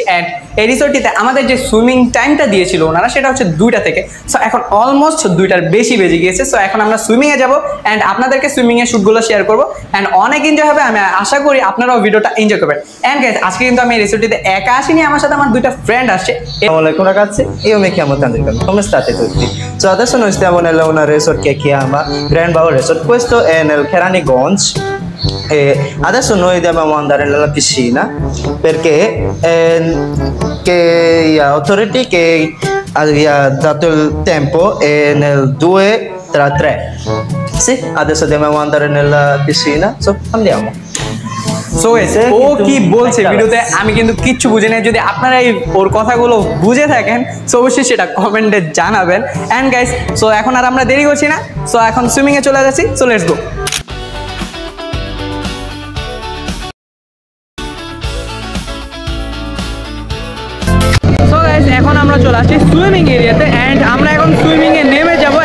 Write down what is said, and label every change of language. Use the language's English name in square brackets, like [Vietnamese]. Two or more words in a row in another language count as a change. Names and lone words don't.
[Bangla] অ্যান্ড এই রিসোর্টটিতে আমাদের যে [English] swimming time [Bangla] দিয়েছিল ওনারা সেটা হচ্ছে 2টা থেকে। সো এখন অলমোস্ট 2টার বেশি বেজে গিয়েছে। সো এখন আমরা সুইমিংয়ে যাবো অ্যান্ড আপনাদেরকে সুইমিংয়ের শ্যুটগুলো শেয়ার করবো অ্যান্ড অনেক এনজয় হবে। আমি আশা করি আপনারাও ভিডিওটা এনজয় করবেন। [English] and guys, [Bangla] আজকে কিন্তু আমি এই রিসোর্টটিতে একা আসিনি, আমার সাথে আমার 2টা ফ্রেন্ড আসছে। [Italian] Assalamualaikum ragazzi, io mi chiamo Tandrikan, come state tutti? So adesso noi stiamo nel una resort che chiama Grand Vaul Resort, questo è nel Keraniygonj. E adesso noi dobbiamo andare nella piscina perché che authority che ha dato il tempo è nel 2:03. Sì, adesso dobbiamo andare nella piscina, so andiamo. [Bangla] সো ও কি বলছে ভিডিওতে আমি কিন্তু কিচ্ছু বুঝি নাই। যদি আপনারা এই ওর কথাগুলো বুঝে থাকেন সো অবশ্যই সেটা কমেন্টে জানাবেন। [English] and guys, so [Bangla] এখন আর আমরা দেরি করছি না, সো এখন সুইমিংয়ে চলে যাচ্ছি। [English] so let's go. so guys, [Bangla] এখন আমরা চলে আসছি [English] swimming area [Bangla] অ্যান্ড আমরা এখন সুইমিংয়ে নেমে যাবো।